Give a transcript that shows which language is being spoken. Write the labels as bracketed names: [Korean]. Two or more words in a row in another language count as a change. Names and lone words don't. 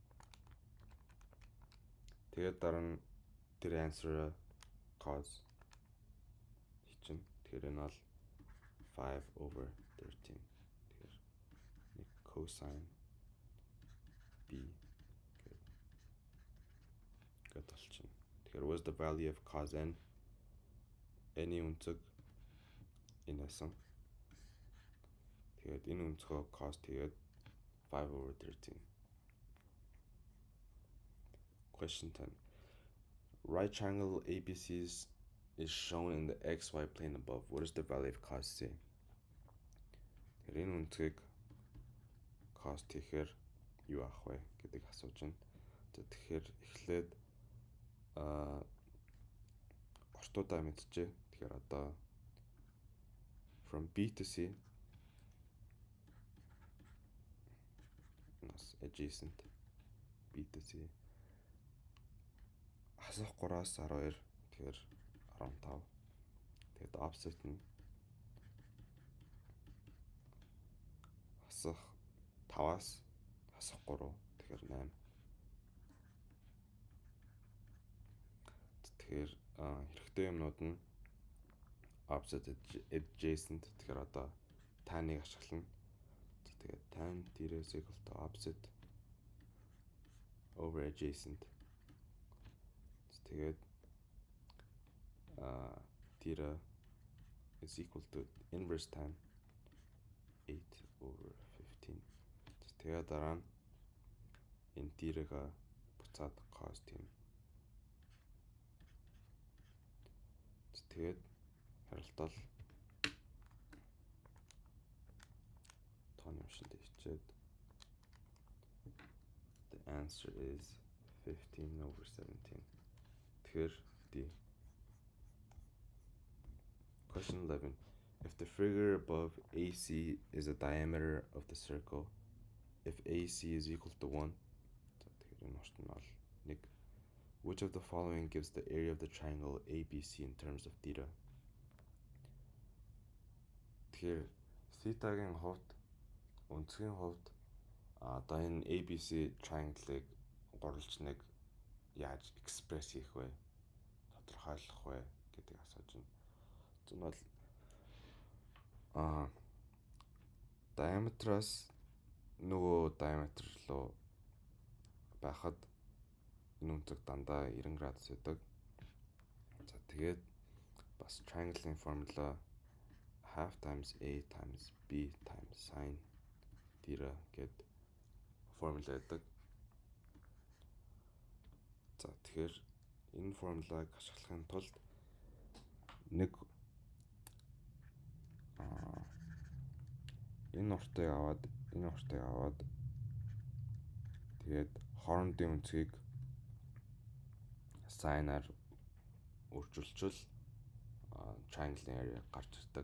[Mongolian] Тэгээд дараа нь тэр answer cos хийчихнэ. Тэгэхээр энэ бол 5/13. Тэгэхээр нэг cosine B гэд болчихно. [English] Тэгэхээр what is the value of cos n? [Mongolian] N-ийн өнцөг энэ байсан. Тэгээд энэ өнцгөө cos тэгээд 5/13. [English] Question 10. Right triangle ABC is shown in the XY plane above. What is the value of cos C? [Mongolian] Тэгэхээр энэ үнцгийг cos тэгэхээр юу авах вэ гэдгийг асууж байна. Тэгэхээр эхлээд ортуудаа мэдчихье. Тэгэхээр одоо [English] from B to C adjacent B to C [Mongolian] хасах 3-аас 12 тэгэхээр 15. Тэгээд opposite нь хасах 5-аас хасах 3 тэгэхээр 8. Тэгэхээр хэрэгтэй юмнууд нь [English] opposite adjacent [Mongolian] тэгэхээр одоо tan-ыг ашиглана. [English] Тэгээд tan θ is equal to opposite over adjacent. Тэгээд θ is equal to inverse tan 8 over 15. [Mongolian] Тэгээд дараа нь энэ θ-г буцаад cos тийм. Тэгээд харалтал тооны машинд ичээд [English] the answer is 15 over 17. [Mongolian] Тэгэхээр D. Question 11. [English] If the figure above AC is the diameter of the circle, if AC is equal to 1, which of the following gives the area of the triangle ABC in terms of theta? [Mongolian] Тэгэхээр theta-гийн хувьд өнцгийн хувьд одоо энэ ABC triangle-ыг гурвалж нэг яаж экспресс хийх вэ? Тодорхойлох вэ гэдэг асууж байна. Зөв нь бол diameter-аас нөгөө diameter руу байхад энэ өнцөг дандаа 90 градус байдаг. За тэгээд бас triangle-ийн формула [English] half times A times B times sin θ [Mongolian] гэд формула байдаг. За тэгэхээр энэ формулаг ашиглахын тулд нэг энэ уртыг аваад тэгээд хоорондын өнцгийг sin-аар өөрчилчвөл triangle-ийн area гарч ирдэг.